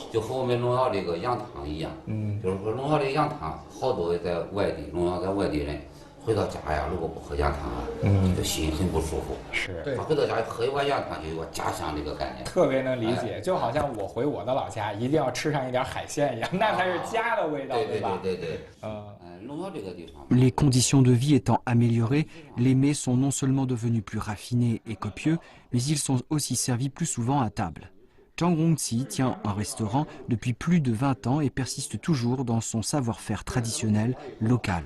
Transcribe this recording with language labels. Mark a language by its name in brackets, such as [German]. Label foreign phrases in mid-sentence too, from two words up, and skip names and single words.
[Chinese] 就和我们龙窑这个羊汤一样，就是说龙窑这个羊汤，好多在外地龙窑在外地人回到家呀，如果不喝羊汤啊，就心很不舒服。是，他回到家喝一碗羊汤就有家乡这个概念。特别能理解，就好像我回我的老家，一定要吃上一点海鲜一样，那才是家的味道，对吧？对。 [French] Les conditions de vie étant améliorées, les mets sont non seulement devenus plus raffinés et copieux, mais ils sont aussi servis plus souvent à table. Zhang Rongqi tient un restaurant depuis plus de 20 ans et persiste toujours dans son savoir-faire traditionnel local.